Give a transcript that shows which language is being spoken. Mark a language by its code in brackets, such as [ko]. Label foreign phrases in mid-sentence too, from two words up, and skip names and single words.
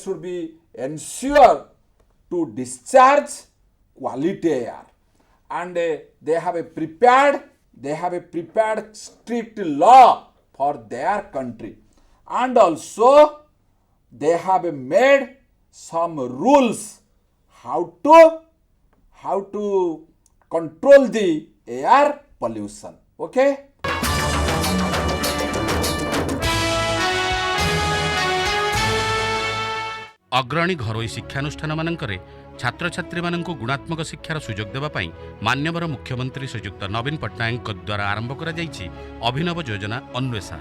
[en] should be ensure to discharge quality air, and they have a prepared strict law for their country, and also they have made some rules how to control the air pollution. Okay. [or] ଅଗ୍ରଣୀ ଘରୋଇ ଶିକ୍ଷାନୁଷ୍ଠାନମାନଙ୍କରେ ଛାତ୍ରଛାତ୍ରୀମାନଙ୍କୁ ଗୁଣାତ୍ମକ ଶିକ୍ଷାର ସୁଯୋଗ ଦେବା ପାଇଁ ମାନ୍ୟବର ମୁଖ୍ୟମନ୍ତ୍ରୀ ଶ୍ରୀଯୁକ୍ତ ନବୀନ ପଟ୍ଟନାୟକଙ୍କ ଦ୍ୱାରା ଆରମ୍ଭ କରାଯାଇଛି ଅଭିନବ ଯୋଜନା ଅନ୍ୱେଷା।